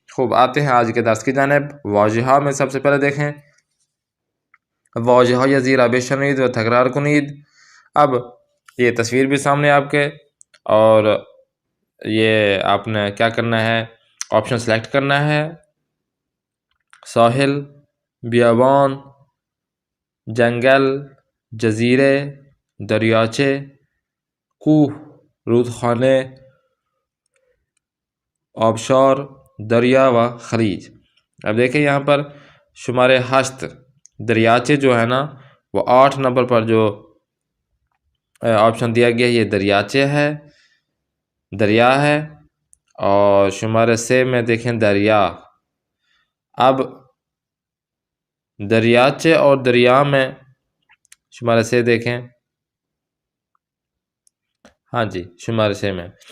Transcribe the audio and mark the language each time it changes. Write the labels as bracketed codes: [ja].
[ur] خوب آتے ہیں آج کے درس کی جانب. واژه‌ها میں سب سے پہلے دیکھیں [fa] واژه‌های زیر بشنوید و تکرار کنید. [ur] اب یہ تصویر بھی سامنے آپ کے, اور یہ آپ نے کیا کرنا ہے, آپشن سلیکٹ کرنا ہے. [fa] ساحل, بیابان, جنگل, جزیرے, دریاچے, کوه, رودخانه, آبشار, دریا و خلیج. [ur] اب دیکھیں یہاں پر شمار 8 دریاچے جو ہے نا وہ 8 نمبر پر جو آپشن دیا گیا ہے یہ دریاچے ہے, دریا ہے. اور شمار 3 میں دیکھیں دریا. اب دریاچے اور دریا میں شمار 3 دیکھیں, ہاں جی شمار 3 میں.